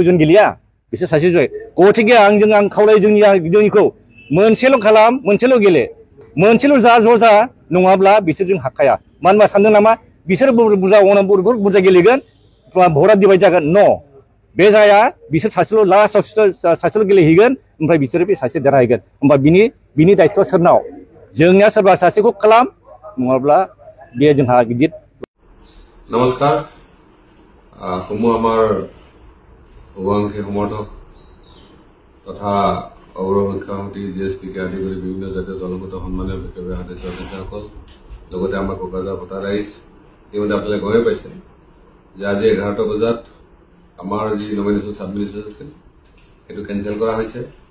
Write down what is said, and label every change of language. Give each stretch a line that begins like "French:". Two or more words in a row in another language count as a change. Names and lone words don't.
Bodo: जन गेलेया बिसोर सासे जय गथिखे आं खावलायो जोंनिखौ मोनसेल' खालाम मोनसेल' गेले मोनसेल' ज' जा नङाब्ला बिसोरजों हाखाया मानो होनबा सानदों नामा बिसोर बुरजा गेलेगोन भरा डिभाइड जागोन न' बे जाया बिसोर सासेल' लास्टआव सासेल' गेलेहैगोन ओमफ्राय बिसोरो बे सासे देरहाहैगोन होमबा बिनि दायित्वआ सोरनाव जोंनिया सोरबा सासेखौ खालाम नङाब्ला बे जोंहा गिदिर
Assamese: नमस्कार সমূহ আমাৰ উপাংশী সমৰ্থক তথা অগ্ৰ শিক্ষা সমিতি জিএছপিকে আদি কৰি বিভিন্ন জাতীয় দলগত সন্মানীয় বিশেষভাৱে সদস্যসকল লগতে আমাৰ কোকৰাঝাৰ ভোটাৰ ৰাইজ ইতিমধ্যে আপোনালোকে গমেই পাইছে যে আজি 11টা বজাত আমাৰ যি
English: nomination submission
Assamese: আছিল সেইটো কেঞ্চেল কৰা হৈছে